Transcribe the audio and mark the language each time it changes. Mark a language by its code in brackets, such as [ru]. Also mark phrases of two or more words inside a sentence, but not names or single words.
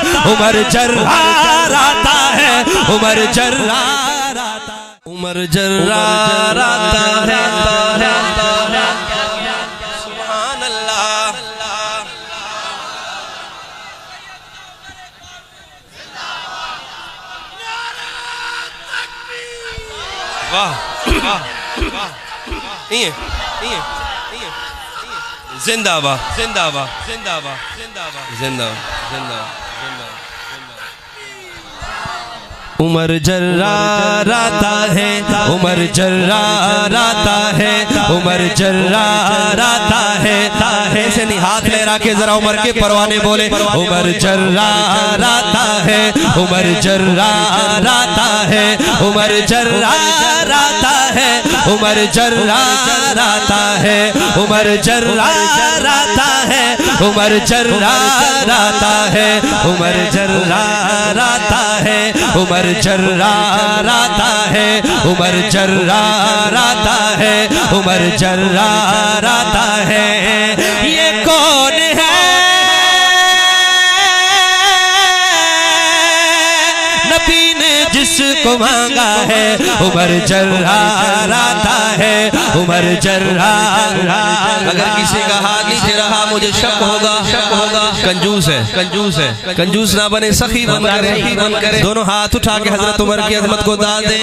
[ur] عمر جرار آتا ہے عمر جرار آتا ہے عمر جرار آتا ہے [ar] سبحان اللہ [ur] واہ زندہ باد زندہ باد زندہ باد زندہ باد زندہ زندہ عمر جرار آتا ہے عمر جرار آتا ہے عمر جرار آتا ہے ایسے نہیں ہاتھ لہرا کے ذرا عمر کے پروانے بولے عمر جرار آتا ہے عمر جرار آتا ہے عمر جرار آتا ہے عمر جرار آتا ہے عمر جرار آتا ہے عمر جرار آتا ہے عمر جرار آتا ہے عمر جرار آتا ہے عمر جرار آتا ہے عمر جرار آتا ہے یہ کون ہے نبی نے جس کو مانگا ہے عمر جرار آتا ہے عمر جرار اگر کسی کا ہاتھ نیچے رہا مجھے شک ہوگا کنجوس ہے کنجوس نہ بنے سخی بن کرے دونوں ہاتھ اٹھا کے حضرت عمر کی عظمت کو داد دے